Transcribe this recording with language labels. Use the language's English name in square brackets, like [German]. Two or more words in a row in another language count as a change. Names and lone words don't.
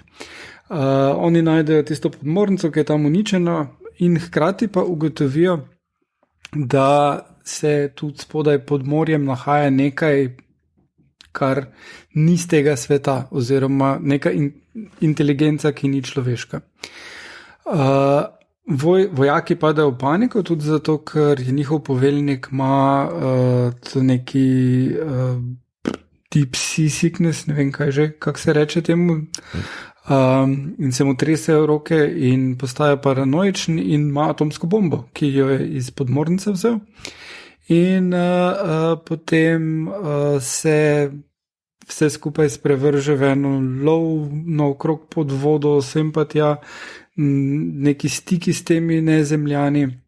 [Slovenian] Oni najdejo tisto podmornico, ki je tam uničena in hkrati pa ugotovijo, da se tudi spodaj pod morjem nahaja nekaj, kar ni z tega sveta, oziroma neka inteligenca, ki ni človeška. Vojaki padajo v paniko, tudi zato, ker je njihov poveljnik ima neki [English] deep sea sickness, [Slovenian] ne vem kaj že, kako se reče temu, in se mu tresejo roke in postaja paranoičen in ima atomsko bombo, ki jo je iz podmornice vzel. In potem se vse skupaj sprevrže v eno lov naokrog pod vodo, sem pa tja neki stiki s temi nezemljani,